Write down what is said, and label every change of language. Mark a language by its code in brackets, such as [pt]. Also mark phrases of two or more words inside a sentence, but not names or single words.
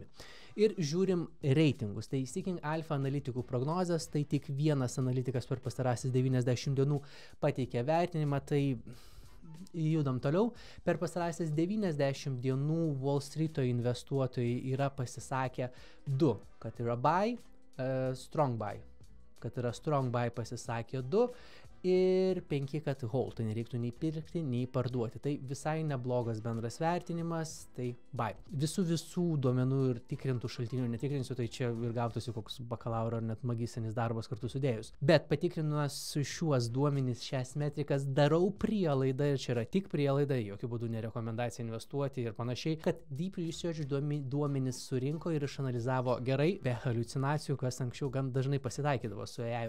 [lt] Ir žiūrim reitingus. Tai Seeking Alpha analitikų prognozes, tai tik vienas analitikas per pastarasis 90 dienų pateikė vertinimą, tai judam toliau. Per pastarąsias 90 dienų Wall Street'o investuotojai yra pasisakę 2, kad yra [en] buy, strong buy. [lt] Kad yra [en] strong buy [lt] pasisakė 2 ir 5, kad hold, tai nereiktų nei pirkti, nei parduoti. Tai visai neblogas bendras vertinimas, tai buy. Visų duomenų ir tikrintų šaltinių netikrinsiu, tai čia ir gautųsi koks bakalauro ar net magistrinis darbas kartu sudėjus. Bet patikrinuos šiuos duomenys, šias metrikas, darau prielaidą, ir čia yra tik prielaida, jokių būdų nerekomendacija investuoti ir panašiai, kad Deep Research duomenys surinko ir išanalizavo gerai, be haliucinacijų, kas anksčiau gan dažnai pasitaikydavo su AI.